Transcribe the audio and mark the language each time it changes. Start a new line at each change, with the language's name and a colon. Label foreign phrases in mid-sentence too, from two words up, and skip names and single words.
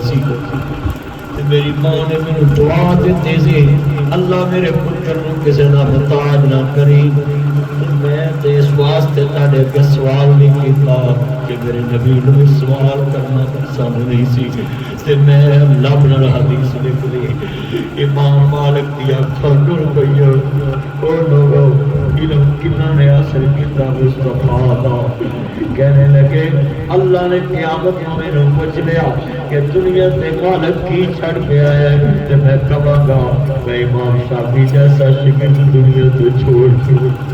Punjabi: سی تے میری ماں نے مینوں دعا دیتی سی اللہ میرے پتر نو کسی دا محتاج نہ کری میں تے اس واسطے تہاڈے اگے سوال نہیں کیتا کہ میرے نبی نو سوال کرنا پسند نہیں سی تے میں اللہ نال حدیث لکھ لی امام مالک دی اکھاں ڈر گئیاں او لوگو علم کنا نے اثر کیتا مصطفیٰ دا کہنے لگے اللہ نے قیامت میں میرے پوچھ لیا کہ دنیا تے مالک کی چھڑ گیا ہے تے میں کہاں گا میں امام شافعی جیسا شگرد دنیا تو چھوڑ دوں